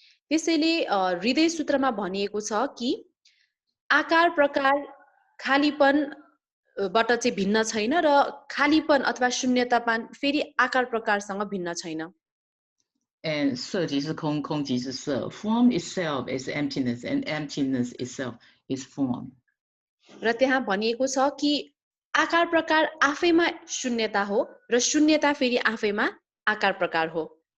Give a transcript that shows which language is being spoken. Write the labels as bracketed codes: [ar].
[ne] त्यसैले हृदय सूत्रमा भनिएको छ कि आकार प्रकार खालीपनबाट चाहिँ भिन्न छैन र खालीपन अथवा शून्यतापन फेरि आकार प्रकारसँग भिन्न छैन. [en] And [zh] 色即是空，空即是色. [en] Form itself is emptiness, and emptiness itself is form. [ne] र त्यहाँ भनिएको छ कि आकार प्रकार आफैमा शून्यता हो र शून्यता फेरि आफैमा आकार प्रकार हो.